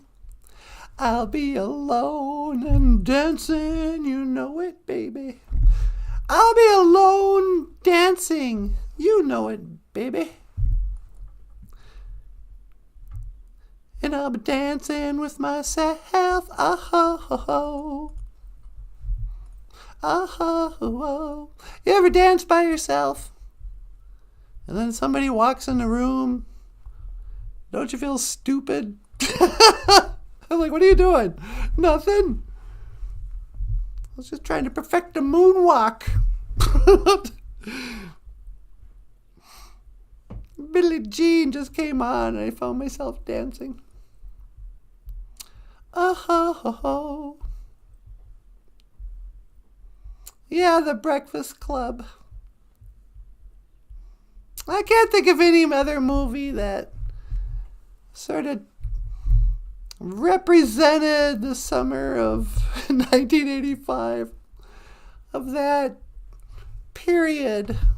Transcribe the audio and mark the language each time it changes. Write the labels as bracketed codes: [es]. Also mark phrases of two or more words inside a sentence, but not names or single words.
[en] I'll be alone and dancing, you know it, baby. I'll be alone dancing, you know it, baby. And I'll be dancing with myself, oh-ho-ho-ho. Oh-ho-ho-ho. You ever dance by yourself? And then somebody walks in the room. Don't you feel stupid? I'm like, what are you doing? Nothing. I was just trying to perfect a moonwalk. Billie Jean just came on and I found myself dancing. Oh-ho-ho-ho. Yeah, The Breakfast Club. I can't think of any other movie that sort of represented the summer of 1985, of that period.